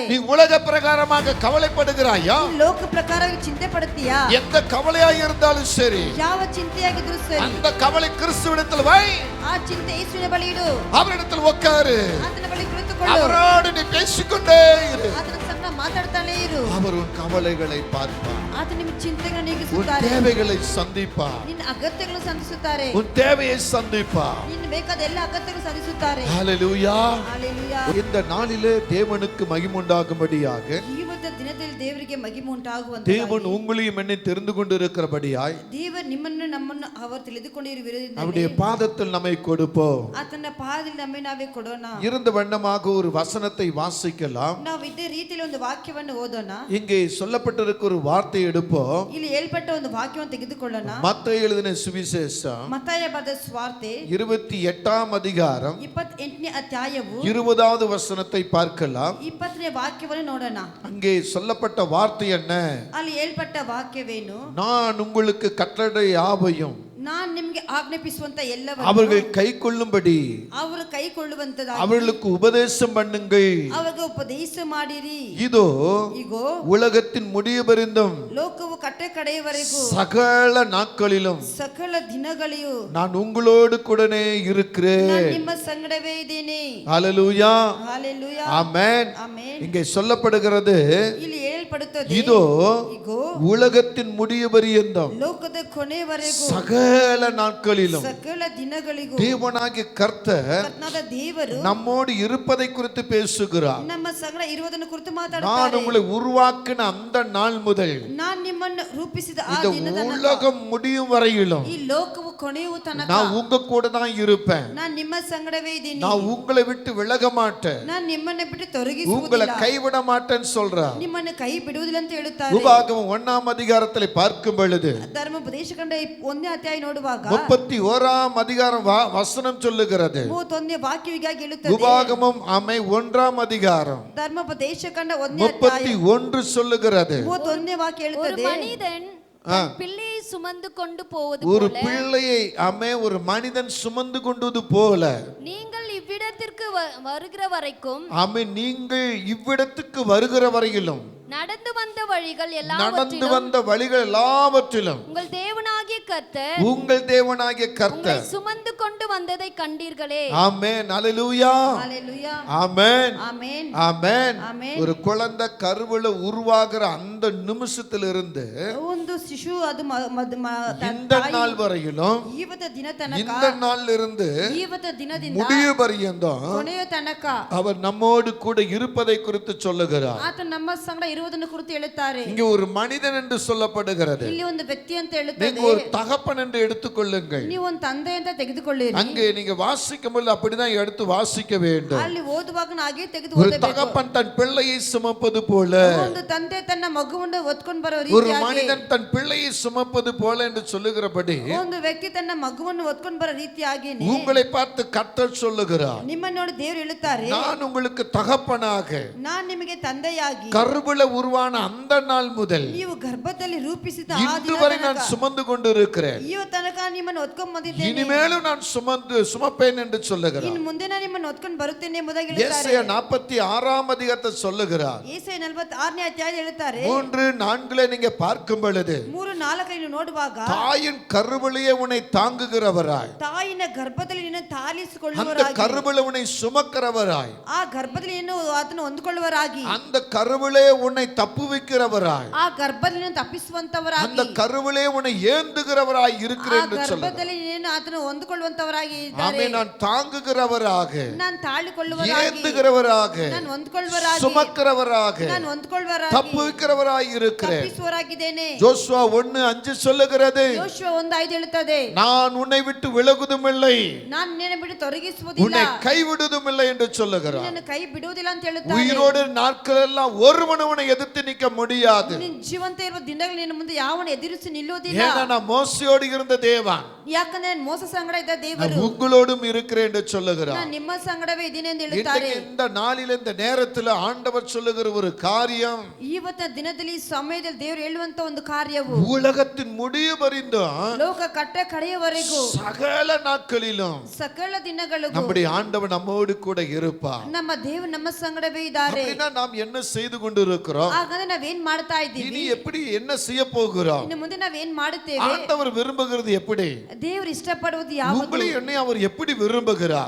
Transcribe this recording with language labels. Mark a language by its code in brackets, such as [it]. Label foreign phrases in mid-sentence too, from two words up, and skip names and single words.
[ta] நீ உலக பிரகாரமாக கவலைப்படுகிறாயா? [kn] ಲೋಕ ಪ್ರಕಾರವಾಗಿ ಚಿಂತೆ ಪಡುತ್ತೀಯಾ? [ta] எந்த கவலையாக இருந்தாலும் சரி, [kn] ಯಾವ ಚಿಂತೆಯಾಗಿದ್ರೂ ಸರಿ, [ta] அந்த கவலை கிறிஸ்துவிடத்தில் வை. [kn] ಆ ಚಿಂತೆ ಯೇಸುವಿನ ಬಳಿ ಇಡು. [ta] அவரிடத்தில் உட்காரு. [kn] ಆತನ ಬಳಿ ಕುಳಿತುಕೊಳ್ಳು. [ta] அவரோடு நீ பேசிக்கொண்டே இரு. [kn] ಆತನ ಸಂಗಡ ಮಾತಾಡ್ತಾನೆ ಇರು. [ta] அவர் உன் கவலைகளை பார்ப்பார். [kn] ಆತ ನಿಮ್ಮ ಚಿಂತೆಗಳನ್ನು [ta] உன் [kn] ನೀಗಿಸುತ್ತಾರೆ. [ta] தேவைகளை சந்திப்பார். [kn] ನಿನ್ನ ಅಗತ್ಯಗಳನ್ನು ಸಂಧಿಸುತ್ತಾರೆ. [ta] உன் தேவையை சந்திப்பார். [kn] ನಿನ್ನ ಬೇಕಾದ ಎಲ್ಲ ಅಗತ್ಯಗಳನ್ನು ಸಂಧಿಸುತ್ತಾರೆ. [ta] ஹalleluya. [kn] ஹalleluya. [ta] இந்த நாளிலே தேவனுக்கு மகிமை உண்டாகும்படியாக [kn] ಇವತ್ತು ದಿನದಲ್ಲಿ ದೇವರಿಗೆ ಮಹಿಮೆ ಉಂಟಾಗುವಂತೆ [ta] தேவன் உங்களையும் என்னை தெரிந்து கொண்டிருக்கிறபடியாய் [kn] ದೇವರು ನಿಮ್ಮನ್ನು ನಮ್ಮನ್ನು ಅವರು ತಿಳಿದುಕೊಂಡಿರುವುದರಿಂದ [ta] அவருடைய பாதத்தில் நம்மை கொடுப்போம். [kn] ಆತನ ಪಾದದಲ್ಲಿ ನಮ್ಮನ್ನು ನಾವೇ ಕೊಡೋಣ. [ta] இருந்த வண்ணமாக ஒரு வசனத்தை வாசிக்கலாம். [kn] ನಾವು ಇದೇ ರೀತಿಯಲ್ಲಿ ಒಂದು ವಾಕ್ಯವನ್ನು ಓದೋಣ. [ta] இங்கே சொல்லப்பட்டிருக்கிற ஒரு வார்த்தை எடுப்போம். [kn] ಇಲ್ಲಿ ಹೇಳ್ಪಟ್ಟ ಒಂದು ವಾಕ್ಯವನ್ನು ತೆಗೆದುಕೊಳ್ಳೋಣ. [ta] மத்தேயு எழுதின சுவிசேஷம் [kn] ಮತ್ತಾಯ ಬರೆದ ಸುವಾರ್ತೆ [ta] 28ஆம் அதிகாரம் [kn] 28ನೇ ಅಧ್ಯಾಯವು [ta] 20வது வசனத்தை பார்க்கலாம். [kn] 20ನೇ ವಾಕ್ಯವನ್ನು ನೋಡೋಣ. [ta] அங்கே சொல்லப்பட்ட வார்த்தை என்ன? [kn] ಅಲ್ಲಿ ಹೇಳ್ಪಟ್ಟ ವಾಕ್ಯವೇನು? [ta] நான் உங்களுக்கு கட்டளை யாவையும் [kn] ನಾನು ನಿಮಗೆ ಆಜ್ಞಾಪಿಸುವಂತ ಎಲ್ಲವನ್ನೂ [ta] அவர்கள் கைக்கொள்ளும்படி [kn] ಅವರು ಕೈಕೊಳ್ಳುವಂತದಾಗಿ [ta] அவர்களுக்கு உபதேசம் பண்ணுங்கள். [kn] ಅವರಿಗೆ ಉಪದೇಶ ಮಾಡಿರಿ. [ta] இதோ [kn] ಈಗೋ [ta] உலகத்தின் முடிவு பரிந்தும் [kn] ಲೋಕವು ಕಟ್ಟೆ ಕಡೆಯವರೆಗೂ [ta] சகல நாட்களிலும் [kn] ಸಕಲ ದಿನಗಳಿಯೂ [ta] நான் உங்களோடு கூடனே இருக்கிறேன். [kn] ನಾನು ನಿಮ್ಮ ಸಂಗಡವೇ ಇದ್ದೇನೆ. [ta] ஹalleluya. [kn] ஹalleluya. [ta] ஆமென். [kn] ಆಮೆನ್. [ta] இங்கே சொல்லப்படுகிறது [kn] ಇಲ್ಲಿ ಹೇಳಲ್ಪಡುತ್ತದೆ, [ta] இதோ [kn] ಈಗೋ [ta] உலகத்தின் முடிவு பரியந்தம் [kn] ಲೋಕದ ಕೊನೆಯವರೆಗೂ [ta] சகல நாட்களிலும் [kn] ಸಕಲ ದಿನಗಳಿಗೂ [ta] தேவனாகிய கர்த்தர் [kn] ಕರ್ತನಾದ ದೇವರು [ta] நம்மோடு இருப்பதை குறித்து பேசுகிறார். [kn] ನಮ್ಮ ಸಂಗಡ ಇರುವುದನ್ನು ಕುರಿತು [ta] நான் [kn] ಮಾತಾಡುತ್ತಾರೆ. [ta] உங்களை உருவாக்கின அந்த நாள் முதல் [kn] ನಾನು ನಿಮ್ಮನ್ನು ರೂಪಿಸಿದ ಆ [ta] இந்த [kn] ದಿನದ ತನಕ, [ta] உலகம் முடியும் வரையிலும் [kn] ಈ ಲೋಕವು ಕೊನೆಯುವ ತನಕ [ta] நான் உங்க கூட தான் இருப்பேன். [kn] ನಾನು ನಿಮ್ಮ ಸಂಗಡವೇ ಇದ್ದೀನಿ. [ta] நான் உங்களை விட்டு விலக மாட்டேன். [kn] ನಾನು ನಿಮ್ಮನ್ನ ಬಿಟ್ಟು [ta] உங்களை [kn] ತೊಲಗಿಸುವುದಿಲ್ಲ, [ta] கைவிட மாட்டேன்னு சொல்றார். [kn] ನಿಮ್ಮನ್ನು ಕೈ ಬಿಡುವುದಿಲ್ಲ ಅಂತ ಹೇಳುತ್ತಾರೆ. [ta] உபாகமம் 1ஆம் அதிகாரத்தில் பார்க்கும் பொழுது [kn] ಧರ್ಮೋಪದೇಶ ಕಂಡ 1ನೇ ಅಧ್ಯಾಯ ನೋಡುವಾಗ [ta] 31ஆம் அதிகாரம் வசனம் சொல்லுகிறது. [kn] 31ನೇ ವಾಕ್ಯವಿಗಾಗಿ ಹೇಳುತ್ತದೆ. [ta] உபாகமம் 1ஆம் அதிகாரம் [kn] ಧರ್ಮೋಪದೇಶ ಕಂಡ 1ನೇ ಅಧ್ಯಾಯ [ta] 31 சொல்லுகிறது. [kn] 31ನೇ ವಾಕ್ಯ [ta] ஒரு [kn] ಹೇಳುತ್ತದೆ, [ta] மனிதன் தன் பிள்ளையை சுமந்து கொண்டு போவது ஒரு போல பிள்ளையை ஒரு மனிதன் சுமந்து கொண்டது போல நீங்கள் இவ்விடத்திற்கு வருகிற வரைக்கும் நீங்கள் இவ்விடத்துக்கு வருகிற வரையிலும் நடந்து வந்த வழிகள் எல்லாவற்றிலும் உங்கள் தேவனாகிய கர்த்தர் கர்த்தர் சுமந்து கொண்டு வந்ததை கண்டீர்களே. ஆமென். ஹalleluya. ஹalleluya. ஆமென். ஆமென். ஆமென். ஆமென். ஒரு குழந்தை கருவுல உருவாகிற அந்த நிமிஷத்திலிருந்து [kn] ಒಂದು ಶಿಶು ಅದು [ta] இந்த நாள் வரையிலும் [kn] ಇವತ್ತ ದಿನ ತನಕ, [ta] இந்த நாள்ல இருந்து [kn] ಇವತ್ತ ದಿನದಿಂದ [ta] முடிவு பரியந்தம் [kn] ಕೊನೆಯ ತನಕ [ta] அவர் நம்மோடு கூட இருப்பதை குறித்து சொல்லுகிறார். [kn] ಆತ ನಮ್ಮ ಸಂಗಡ ಇರುವುದನ್ನು ಕುರಿತು ಹೇಳುತ್ತಾರೆ. [ta] இங்க ஒரு மனிதன் என்று சொல்லப்படுகிறது. [kn] ಇಲ್ಲಿ ಒಂದು ವ್ಯಕ್ತಿ ಅಂತ [ta] நீங்க [kn] ಹೇಳುತ್ತದೆ. [ta] ஒரு தகப்பன் என்று எடுத்துக்கொள்ளுங்கள். [kn] ನೀವು ಒಂದು ತಂದೆ ಅಂತ ತೆಗೆದುಕೊಳ್ಳಿರಿ. [ta] அங்கே நீங்க வாசிக்கும்போது அப்படிதான் எடுத்து வாசிக்க வேண்டும். [kn] ಅಲ್ಲಿ ಓದುವಾಗ ಹಾಗೆ ತೆಗೆದು [ta] ஒரு [kn] ಓದಬೇಕು. [ta] தகப்பன் தன் பிள்ளையை சுமப்பது போல, [kn] ಒಂದು ತಂದೆ ತನ್ನ ಮಗುವನ್ನು ಹೊತ್ಕೊಂಡು ಬರೋ [ta] ஒரு [kn] ರೀತಿಯಾಗಿ, [ta] மனிதன் தன் பிள்ளையை சுமப்பது போல என்று சொல்லுகிறபடி [kn] ಒಂದು ವ್ಯಕ್ತಿ ತನ್ನ ಮಗುವನ್ನು ಹೊತ್ಕೊಂಡು ಬರೋ ರೀತಿಯಾಗಿ [ta] உங்களை பார்த்து கர்த்தர் சொல்லுகிறார், [kn] ನಿಮ್ಮನ್ನು ನೋಡಿ ದೇವರು ಹೇಳುತ್ತಾರೆ, [ta] நான் உங்களுக்கு தகப்பனாக [kn] ನಾನು ನಿಮಗೆ ತಂದೆಯಾಗಿ [ta] கருவுல உருவான அந்த நாள் முதல் [kn] ನೀವು ಗರ್ಭದಲ್ಲಿ ರೂಪಿಸಿದ ಆ [ta] இன்று [kn] ದಿನ [ta] வரை [kn] ತನಕ, [ta] நான் சுமந்து கொண்டிருக்கிறேன். [kn] ಇವ ತನಕ ನಿಮ್ಮನ್ನು ಹೊತ್ಕೊಂಡು ಬಂದಿದ್ದೇನೆ, [ta] இனிமேலும் நான் சுமப்பேன் என்று சொல்லுகிறார். [kn] ಇನ್ನು ಮುಂದೆ ನಾನು ನಿಮ್ಮನ್ನು ಹೊತ್ಕೊಂಡು ಬರುತ್ತೇನೆ ಎಂಬುದಾಗಿ ಹೇಳುತ್ತಾರೆ. [ta] ஏசாயா 46ஆம் அதிகாரத்தை சொல்லுகிறார். [kn] ಯೆಶಾಯ 46ನೇ ಅಧ್ಯಾಯ ಹೇಳುತ್ತಾರೆ, [ta] 3-4 நீங்க பார்க்கும் பொழுது [kn] 3-4 ನೋಡುವಾಗ [ta] தாயின் கருவிலேயே உன்னை தாங்குகிறவராய், [kn] ತಾಯಿನ ಗರ್ಭದಲ್ಲಿ ನಿನ್ನ [ta] அந்த [kn] ತಾಲಿಸಿಕೊಳ್ಳುವವರಾಗಿ, [ta] கருவிலே உன்னை சுமக்கிறவராய், [kn] ಆ ಗರ್ಭದಲ್ಲಿ ನಿನ್ನ ಆತನ ಹೊಂದಿಕೊಳ್ಳುವರಾಗಿ, [ta] அந்த கருவிலே உன்னை தப்புவிக்கிறவராய், [kn] ಆ ಗರ್ಭದಲ್ಲಿ ನಿನ್ನ ತಪ್ಪಿಸುವಂತವರಾಗಿ, [ta] அந்த கருவிலே உன்னை ஏந்துகிறவராய் [kn] ಆ [ta] இருக்கிறேன் என்று சொல்லுகிறார். [kn] ಗರ್ಭದಲ್ಲಿ ನೀನು ಆತನ ಹೊಂದಿಕೊಳ್ಳುವಂತವರಾಗಿ ಇದ್ದಾರೆ. [ta] ஆமென். நான் தாங்குகிறவராக, [kn] ನಾನು ತಾಳಿಕೊಳ್ಳುವರಾಗಿ, [ta] ஏந்துகிறவராக, [kn] ನಾನು ಹೊಂದಿಕೊಳ್ಳುವರಾಗಿ, [ta] சுமக்கிறவராக, [kn] ನಾನು ಹೊಂದಿಕೊಳ್ಳುವರಾಗಿ, [ta] தப்புவிக்கிறவராய் இருக்கிறேன். [kn] ತಪ್ಪಿಸುವರಾಗಿದ್ದೇನೆ. [ta] ஜோசுவா 1:5 சொல்லுகிறது, [kn] ಯೋಶುವ 1:5 ಹೇಳುತ್ತದೆ, [ta] நான் உன்னை விட்டு விலகுதும் இல்லை, [kn] ನಾನು ನಿನ್ನ ಬಿಟ್ಟು ತೊಲಗಿಸುವುದಿಲ್ಲ, [ta] உன்னை கைவிடுதும் இல்லை என்று சொல்லுகிறார். [kn] ನಿನ್ನನ್ನು ಕೈ ಬಿಡುವುದಿಲ್ಲ ಅಂತ ಹೇಳುತ್ತಾರೆ. [ta] உயிரோடு நாட்கள் எல்லாம் ஒருவன் உன்னை எதிர்த்து நிற்க முடியாது. [kn] ನಿನ್ನ ಜೀವಂತ ಇರುವ ದಿನಗಳು ನಿನ್ನ ಮುಂದೆ ಯಾವನು ಎದುರಿಸಿ ನಿಲ್ಲುವುದಿಲ್ಲ. [ta] ஏன்னா நான் மோசையோடு இருந்த தேவன், [kn] ಯಾಕಂದ್ರೆ ನಾನು ಮೋಸ ಸಂಗಡ ಇದ್ದ ದೇವರು, ಅವರು [ta] உங்களோடும் இருக்கிறேன் என்று சொல்லுகிறார். [kn] ನಾನು ನಿಮ್ಮ ಸಂಗಡವೇ ಇದ್ದೀನಿ ಎಂದು ಹೇಳುತ್ತಾರೆ. [ta] இன்றைக்கு இந்த நாளில் இந்த நேரத்தில் ஆண்டவர் சொல்லுகிற ஒரு காரியம், [kn] ಇವತ್ತಿನ ದಿನದಲ್ಲಿ ಈ ಸಮಯದಲ್ಲಿ ದೇವರು ಹೇಳುವಂತ ಒಂದು ಕಾರ್ಯವು [ta] உலகத்தின் முடிவு பரிந்தும் [kn] ಲೋಕ ಕಟ್ಟ ಕಡೆಯವರೆಗೂ [ta] சகல நாட்களிலும் [kn] ಸಕಲ ದಿನಗಳಿಗೂ [ta] நம்முடைய ஆண்டவர் நம்மோடு கூட இருப்பார். [kn] ನಮ್ಮ ದೇವರು ನಮ್ಮ ಸಂಗಡವೇ ಇದ್ದಾರೆ. [ta] அப்படின்னா நாம் என்ன செய்து கொண்டிருக்கிறோம்? [kn] ಹಾಗಾದ್ರೆ ನಾವೇನ್ ಮಾಡ್ತಾ [ta] இனி [kn] ಇದ್ದೀವಿ? [ta] எப்படி என்ன செய்ய போகிறோம்? [kn] ಇನ್ನು ಮುಂದೆ ನಾವೇನ್ ಮಾಡುತ್ತೇವೆ? [ta] ஆண்டவர் விரும்புகிறது எப்படி? [kn] ದೇವರು ಇಷ್ಟಪಡುವುದು ಯಾವುದು? [ta] உங்களை என்னை அவர் எப்படி விரும்புகிறார்?